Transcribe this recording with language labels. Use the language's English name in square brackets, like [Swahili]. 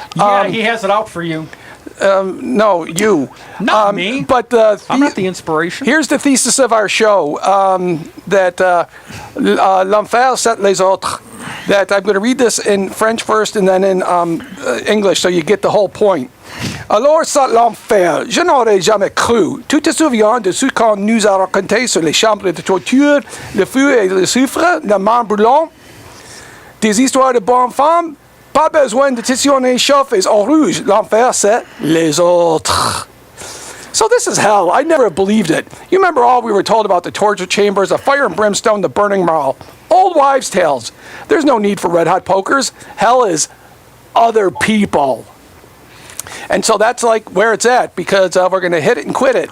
[English] Yeah, he has it out for you. No, you. Not me. But I'm not the inspiration. here's the thesis of our show, that [French] l'enfer c'est les autres. [English] That I'm going to read this in French first and then in English so you get the whole point. [French] Alors c'est l'enfer, je n'aurais jamais cru. Tu te souviens de ce qu'on nous a raconté sur les chambres de torture, le feu et le soufre, le mort brûlant? Des histoires de bonnes femmes? Pas besoin de tissionner chauffés en rouge. L'enfer, c'est les autres. [English] So this is hell. I never believed it. You remember all we were told about the torture chambers, the fire and brimstone, the burning marl. Old wives' tales. There's no need for red hot pokers. Hell is other people. And so that's like where it's at, because we're going to hit it and quit it.